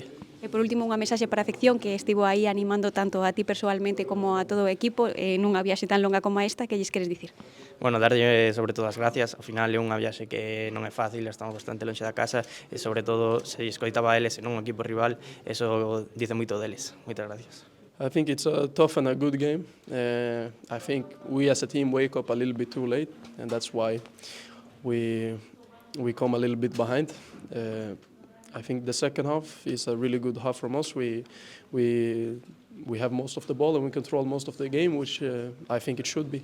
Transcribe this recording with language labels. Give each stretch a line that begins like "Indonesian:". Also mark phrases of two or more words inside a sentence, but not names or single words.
Galician: E por último, unha mensaxe para a afección que estivo aí animando tanto a ti persoalmente como a todo o equipo nunha viaxe tan longa como esta, que lles queres dicir? Bueno, darlle sobre todo as gracias. Ao final é unha viaxe que non é fácil, estamos bastante lonxe da casa e sobre todo se escoitaba a eles e non un equipo rival,
Spanish: eso dice
Galician: moito deles. Moitas gracias.
English: I think it's a tough and a good game. I think we as a team wake up a little bit too late, and that's why we come a little bit behind. I think the second half is a really good half from us. We have most of the ball and we control most of the game, which I think it should be.